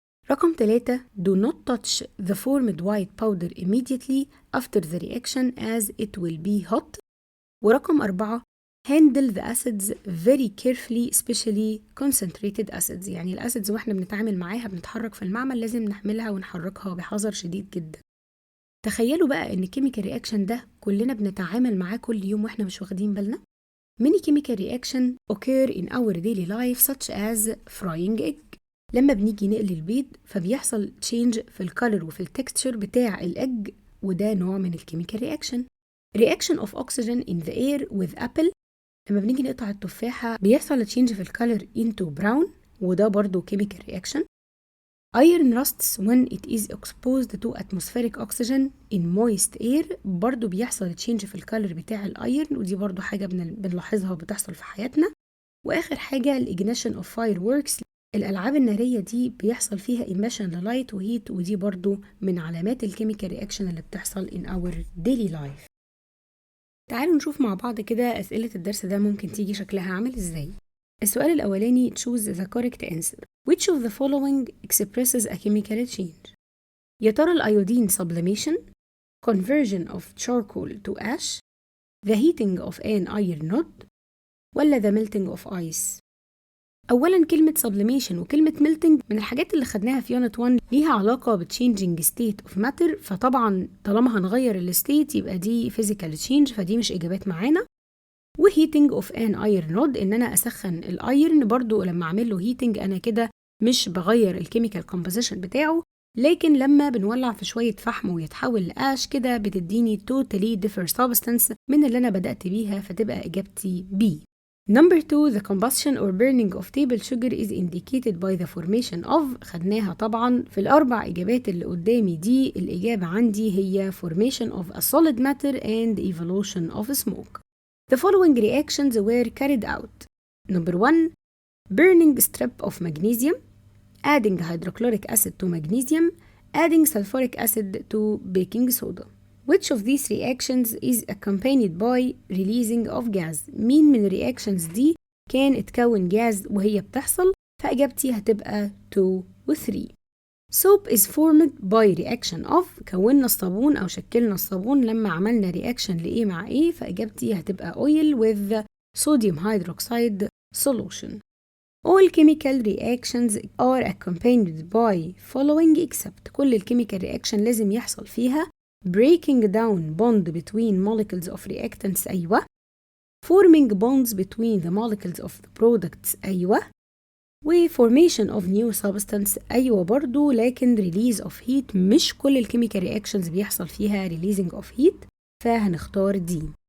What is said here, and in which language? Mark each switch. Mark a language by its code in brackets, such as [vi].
[ar] رقم 3 [en] do not touch the formed white powder immediately after the reaction as it will be hot. [ar] ورقم 4 [en] handle the acids very carefully especially concentrated acids، [ar] يعني الأسيدز واحنا بنتعامل معاها بنتحرك في المعمل لازم نحملها ونحركها بحذر شديد جدا. تخيلوا بقى ان الكيميكال رياكشن ده كلنا بنتعامل معاه كل يوم واحنا مش واخدين بالنا. [en] Many chemical reaction occur in our daily life such as frying egg. [ar] لما بنيجي نقلي البيض فبيحصل تشينج في الكالر وفي التكستشر بتاع الأج، وده نوع من الكيميكال رياكشن. [en] reaction of oxygen in the air with apple، [ar] لما بنيجي نقطع التفاحة بيحصل تشينج في الكالر [en] into brown، [ar] وده برضو كيميكال رياكشن. [en] Iron rusts when it is exposed to atmospheric oxygen in moist air. [ar] برضو بيحصل تشينج في الكالر بتاع الايرن، ودي برضو حاجة بنلاحظها وبتحصل في حياتنا. واخر حاجة الاجنيشن اوف fireworks. الالعاب النارية دي بيحصل فيها emission للايت وهيت، ودي برضو من علامات الكيميكال رياكشن اللي بتحصل [en] in our daily life. [ar] تعالوا نشوف مع بعض كده أسئلة الدرس ده ممكن تيجي شكلها عامل ازاي. السؤال الأولاني [en] choose the correct answer. Which of the following expresses a chemical change؟ [ar] يا ترى الأيودين sublimation, [en] conversion of charcoal to ash, the heating of an iron rod، [ar] ولا [en] the melting of ice؟ [ar] أولاً كلمة sublimation وكلمة melting من الحاجات اللي خدناها في unit 1 ليها علاقة ب [en] changing state of matter، [ar] فطبعاً طالما هنغير الستيت يبقى دي physical change، فدي مش إجابات معانا. وheating of an iron rod إن أنا أسخن الأيرن، برضو لما أعمل له heating أنا كده مش بغير الكيميكال composition بتاعه، لكن لما بنولع في شوية فحم ويتحول لآش كده بتديني [en] totally different substance [ar] من اللي أنا بدأت بيها، فتبقى إجابتي B. [en] Number 2 the combustion or burning of table sugar is indicated by the formation of. [ar] خدناها طبعا في الأربع إجابات اللي قدامي دي، الإجابة عندي هي [en] formation of a solid matter and evolution of smoke. The following reactions were carried out. Number 1 burning strip of magnesium, adding hydrochloric acid to magnesium, adding sulfuric acid to baking soda. Which of these reactions is accompanied by releasing of gas؟ [ar] مين من الرياكشنز دي كان اتكون جاز وهي بتحصل؟ فإجابتي هتبقى 2 و 3. [en] Soap is formed by reaction of. [ar] كونا الصابون أو شكلنا الصابون لما عملنا reaction لإيه مع إيه، فإجابتي هتبقى [en] oil with sodium hydroxide solution. All chemical reactions are accompanied by following except. [ar] كل الكيميكال reaction لازم يحصل فيها [en] breaking down bond between molecules of reactants [ar] أيوة، [en] forming bonds between the molecules of the products [ar] أيوة، و [en] formation of new substance [ar] أيوة برضو، لكن [en] release of heat [ar] مش كل الكيميكال reactions بيحصل فيها [en] releasing of heat، [ar] فهنختار دي.